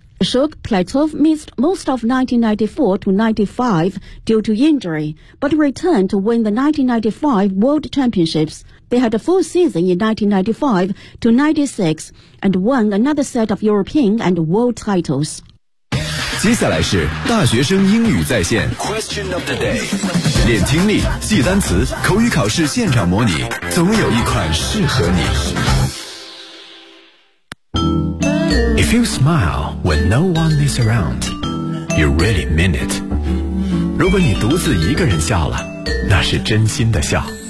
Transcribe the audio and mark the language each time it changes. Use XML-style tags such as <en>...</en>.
<en>Shuk Platov missed most of 1994 to 1995 due to injury, but returned to win the 1995 World Championships. They had a full season in 1995 to 96 and won another set of European and world titles.</en> <zh>接下来是大学生英语在线</zh> <en>Question of the day.</en> <zh>练听力，记单词，口语考试现场模拟，总有一款适合你。</zh> <en>If you smile when no one is around, you really mean it.</en> <zh>如果你独自一个人笑了，那是真心的笑。</zh>